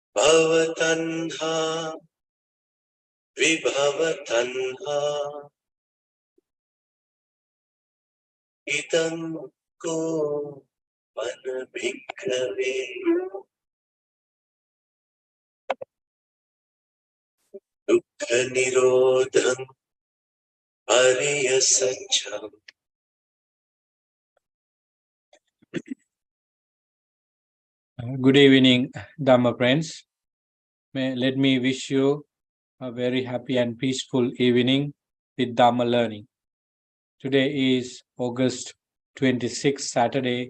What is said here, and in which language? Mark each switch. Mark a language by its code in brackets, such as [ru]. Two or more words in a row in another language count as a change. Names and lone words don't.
[pi] Bhavatanha Vibhavatanha Idam ko manabhikkave Dukkha nirodham Ariya Satcham. [en] Good evening, Dhamma friends. Let me wish you a very happy and peaceful evening with Dhamma learning. Today is August 26th, Saturday.